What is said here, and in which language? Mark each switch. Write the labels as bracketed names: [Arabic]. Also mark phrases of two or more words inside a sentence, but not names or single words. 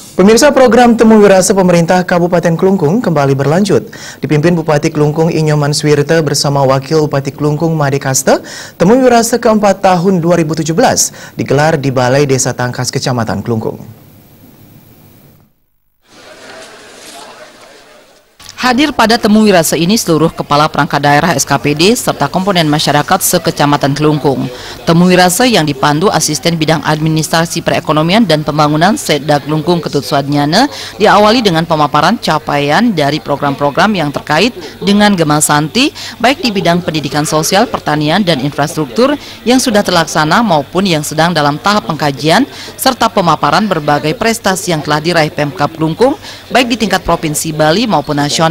[Indonesian] Pemirsa, program Temu Wirasa pemerintah Kabupaten Klungkung kembali berlanjut. Dipimpin Bupati Klungkung Inyoman Swirte bersama Wakil Bupati Klungkung Made Kaste, Temu Wirasa keempat tahun 2017 digelar di Balai Desa Tangkas Kecamatan Klungkung. Hadir pada Temu Wirasa ini seluruh kepala perangkat daerah SKPD serta komponen masyarakat sekecamatan Klungkung. Temu Wirasa yang dipandu Asisten Bidang Administrasi Perekonomian dan Pembangunan Setda Klungkung Ketut Suadnyana diawali dengan pemaparan capaian dari program-program yang terkait dengan Gema Santi, baik di bidang pendidikan sosial, pertanian, dan infrastruktur yang sudah terlaksana maupun yang sedang dalam tahap pengkajian, serta pemaparan berbagai prestasi yang telah diraih Pemkab Klungkung, baik di tingkat provinsi Bali maupun nasional.